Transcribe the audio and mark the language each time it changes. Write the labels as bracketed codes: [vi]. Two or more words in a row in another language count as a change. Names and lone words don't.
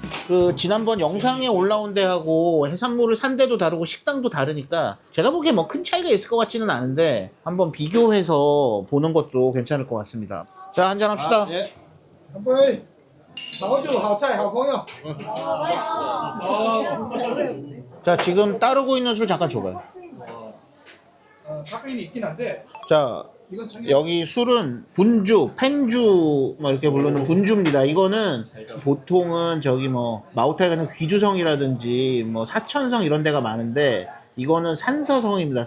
[ko] 그 지난번 영상에 올라온 데하고 해산물을 산 데도 다르고 식당도 다르니까 제가 보기에 뭐 큰 차이가 있을 것 같지는 않은데 한번 비교해서 보는 것도 괜찮을 것 같습니다. 자, 한잔 합시다. 哎， [zh] 한 杯，好酒好菜好朋友。 [ko] 자, 지금 따르고 있는 술 잠깐 줘봐요. 카페인이 있긴 한데 자, 이건 청양. 여기 술은 분주, 펜주 뭐 이렇게 부르는 분주입니다. 이거는 보통은 저기 뭐 마오타에 가는 귀주성이라든지 뭐 사천성 이런 데가 많은데 이거는 산서성입니다.